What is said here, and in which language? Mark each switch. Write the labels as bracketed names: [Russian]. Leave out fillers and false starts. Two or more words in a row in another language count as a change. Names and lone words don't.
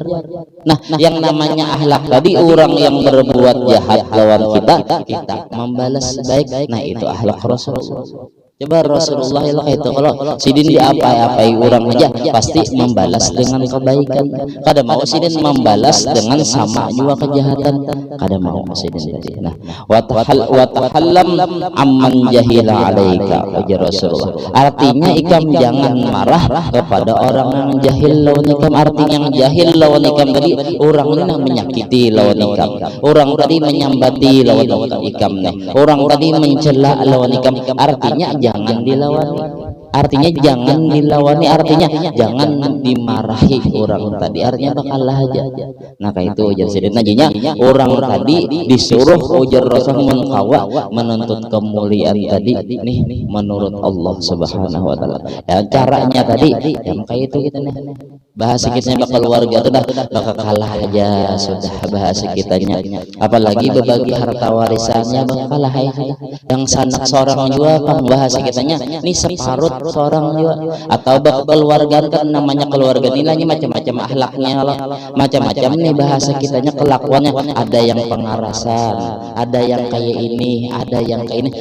[Banjar] Nah, yang namanya akhlak tadi orang yang berbuat jahat lawan kita membalas baik. Nah, itu akhlak Rasulullah. Coba Rasulullah itu kalau sidin diapa-apai orang aja pasti membalas dengan kebaikan. Kada mau sidin membalas dengan sama juga kejahatan. Kada mau sidin tadi. Nah, [Arabic] وتحلم عمن جهل عليك ujar Rasulullah. [Banjar] Artinya ikam jangan marah kepada orang yang jahil lawan ikam. Artinya yang jahil lawan ikam tadi orang ini menyakiti lawan ikam. Orang tadi menyambati lawan ikam nih. Orang tadi mencela lawan ikam. Artinya jangan dilawani. Artinya jangan dilawani, artinya jangan dimarahi orang tadi. Artinya bakalah aja. Nah kayak itu ujar sidin najinya orang tadi disuruh ujar Rasul mengkawa menuntut kemuliaan tadi nih menurut Allah [Arabic] سبحانه وتعالى. [Banjar] Ya caranya tadi yang kayak itu kita nih. Bahasa kitanya bakal keluarga itu dah bakal kalah aja sudah bahasa kitanya. Apalagi berbagi harta warisannya bakal kalah aja. Yang sanak seorang juga kan bahasa kitanya ini separuh seorang juga atau keluarga kan namanya keluarga nilainya macam-macam akhlaknya macam-macam nih bahasa kitanya kelakuannya ada yang pengarasan ada yang kayak ini ada yang kayak ini.